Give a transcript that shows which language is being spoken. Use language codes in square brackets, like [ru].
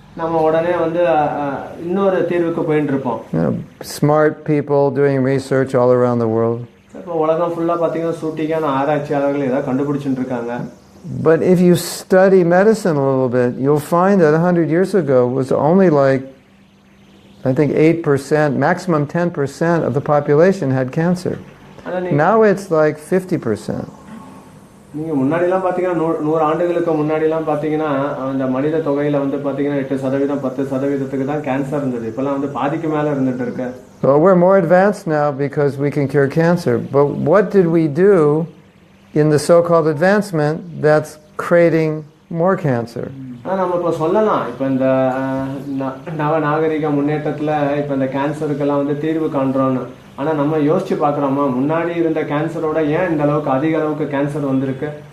[ta] நம்ம உடனே வந்து இன்னொரு தீர்வுக்கு போயிட்டு இருப்போம். [en] Smart people doing research all around the world. [ta] இப்போ உலகம் ஃபுல்லா பாத்தீங்கன்னா சூட்டிக்கான ஆராய்ச்சியாளர்கள் ஏதாவது கண்டுபிடிச்சிட்டு இருக்காங்க. [en] But if you study medicine a little bit, you'll find that 100 years ago was only like, I think 8%, maximum 10% of the population had cancer. Now it's like 50%. [ta] நீங்க முன்னாடிலாம் பாத்தீங்கன்னா 100 ஆண்டுகளுக்கு முன்னாடிலாம் பாத்தீங்கன்னா அந்த மனித தொகையில வந்து பாத்தீங்கன்னா 8% 10% தான் கேன்சர் இருந்தது. இப்பெல்லாம் வந்து பாதிக்கு மேல இருந்துட்டு இருக்கு. [en] Well, we're more advanced now because we can cure cancer. But what did we do in the so-called advancement that's creating more cancer? [ta] நம்ம இப்போ சொல்லலாம், இப்போ இந்த நவ நாகரிக முன்னேற்றத்துல இப்போ இந்த கேன்சருக்கெல்லாம் வந்து தீர்வு காண்றோம்னு. ஆனா நம்ம யோசிச்சு பார்க்குறோமா, முன்னாடி இருந்த கேன்சரோட ஏன் இந்த அளவுக்கு அதிக அளவுக்கு கேன்சர் வந்திருக்கு?